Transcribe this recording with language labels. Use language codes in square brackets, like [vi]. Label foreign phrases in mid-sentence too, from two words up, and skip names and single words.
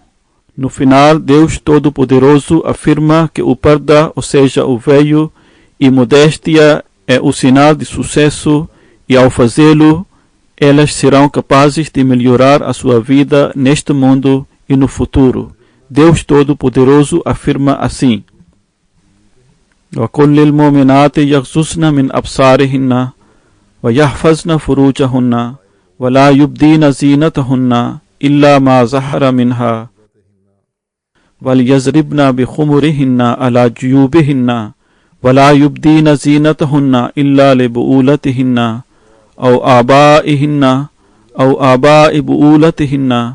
[pt] No final, Deus Todo-Poderoso afirma que o parda, ou seja, o véu, e modéstia é o sinal de sucesso e ao fazê-lo, elas serão capazes de melhorar a sua vida neste mundo e no futuro. Deus Todo-Poderoso afirma assim: [ar] وَقُلْ لِلْمُؤْمِنَاتِ يَغْضُضْنَ مِنْ أَبْصَارِهِنَّ وَيَحْفَظْنَ فُرُوجَهُنَّ وَلَا يُبْدِينَ زِينَتَهُنَّ إِلَّا مَا ظَهَرَ مِنْهَا وَلْيَضْرِبْنَ بِخُمُرِهِنَّ عَلَى جُيُوبِهِنَّ وَلَا يُبْدِينَ زِينَتَهُنَّ إِلَّا لِبُؤُولَتِهِنَّ أَوْ آبَائِهِنَّ أَوْ آبَاءِ بُؤُولَتِهِنَّ